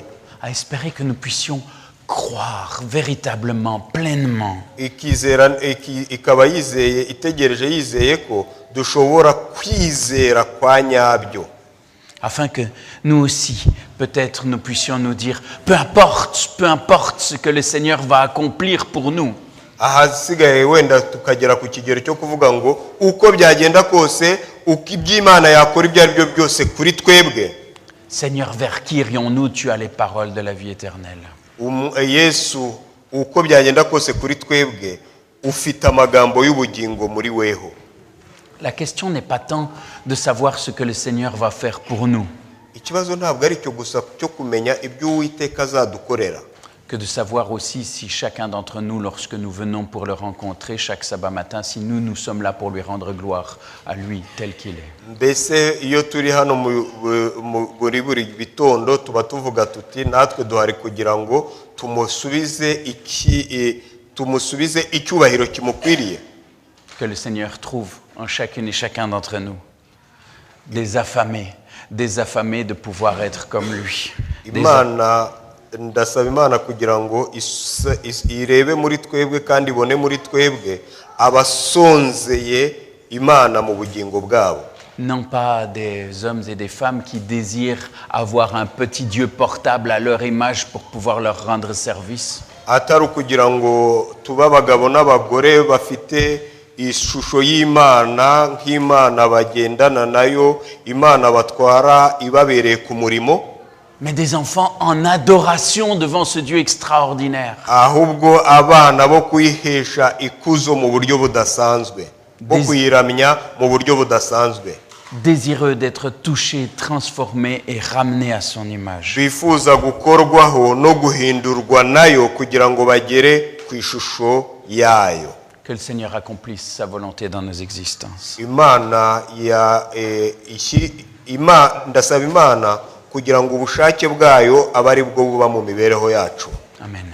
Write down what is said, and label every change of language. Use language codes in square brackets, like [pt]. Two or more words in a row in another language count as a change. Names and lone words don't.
[fr] À espérer que nous puissions croire véritablement, pleinement, [rw] Ikaba yizeye, itegereje yizeye ko dushobora kwizera kwa nyabyo, [fr] afin que nous aussi, peut-être, nous puissions nous dire, peu importe ce que le Seigneur va accomplir pour nous, [rw] ahasigaye wenda tukagera ku kigero cyo kuvuga ngo uko byagenda kose, uko iby'Imana yakora ibyo ari byo byose kuri twebwe, [fr] Seigneur, vers qui irions-nous? Tu as les paroles de la vie éternelle. [rw] Yesu, uko byagenda kose kuri twebwe ufite amagambo y'ubugingo muri weho. [fr] La question n'est pas tant de savoir ce que le Seigneur va faire pour nous, [rw] Ikibazo ntabwo ari cyo gusa cyo kumenya ibyo Uwiteka azadukorera, [fr] que de savoir aussi si chacun d'entre nous, lorsque nous venons pour le rencontrer chaque sabbat matin, si nous sommes là pour lui rendre gloire à lui tel qu'il est. [rw] mbese iyo turi hano muri buri bitondo tuba tuvuga tuti natwe duhari kugira ngo tumusubize icyubahiro kimukwiriye. [fr] Que le Seigneur trouve en chacune et chacun d'entre nous des affamés de pouvoir être comme lui. [rw] Ndasaba Imana kugira ngo irebe muri twebwe kandi ibone muri twebwe abasonzeye Imana mu bugingo bwabo. [fr] Non pas des hommes et des femmes qui désirent avoir un petit Dieu portable à leur image pour pouvoir leur rendre service. [rw] Atari ukugira ngo tube abagabo n'abagore bafite ishusho y'Imana nk'Imana bagendana nayo, Imana batwara ibabereye ku murimo, [fr] mais des enfants en adoration devant ce Dieu extraordinaire. [rw] ahubwo abana bo kwihesha ikuzo mu buryo budasanzwe, bo kuyiramya mu buryo budasanzwe, [fr] Désireux d'être touchés, transformés et ramenés à son image. [rw] bifuza gukorwaho no guhindurwa nayo kugira ngo bagere ku ishusho yayo. [fr] Que le Seigneur accomplisse sa volonté dans nos existences. [rw] Ndasaba Imana kugira ngo ubushake bwayo abe ari bwo buba mu mibereho yacu. Amen.